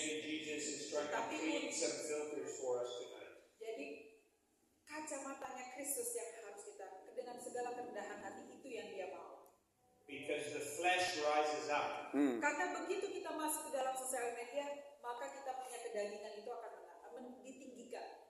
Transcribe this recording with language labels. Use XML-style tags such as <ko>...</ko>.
<en>maybe Jesus is trying to clean some filters for us tonight.</en> <id>Jadi kacamatanya Kristus yang harus kita dengan segala kerendahan hati itu yang Dia mau.</id> <en>Because the flesh rises up.</en> <id>Karena begitu kita masuk ke dalam sosial media, maka kita punya kedagingan itu akan ditinggikan.</id>